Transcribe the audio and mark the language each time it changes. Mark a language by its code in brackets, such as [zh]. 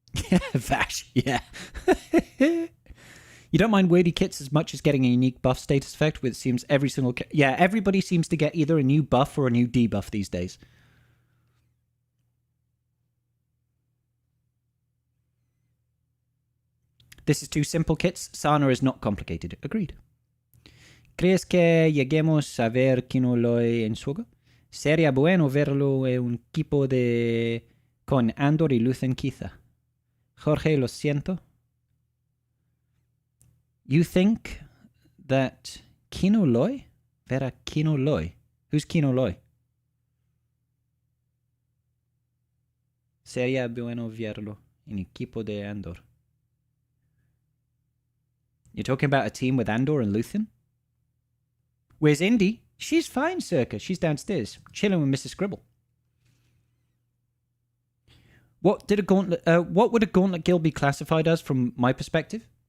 [en] Yeah, Vash, yeah. You don't mind wordy kits as much as getting a unique buff status effect, which seems every single... Yeah, everybody seems to get either a new buff or a new debuff these days. This is two simple kits. Sana is not complicated. Agreed. [es] ¿Crees que lleguemos a ver Kino Loy en swgoh? Sería bueno verlo en un equipo de... con Andor y Luthen quizá. Jorge, lo siento. [en] You think that Kino Loy? Vera Kino Loy. Who's Kino Loy? [es] Sería bueno verlo en equipo de Andor. [en] You're talking about a team with Andor and Luthen? Where's Indy? She's fine, Circa. She's downstairs, chilling with Mrs. Scribble. What would a gauntlet guild be classified as from my perspective?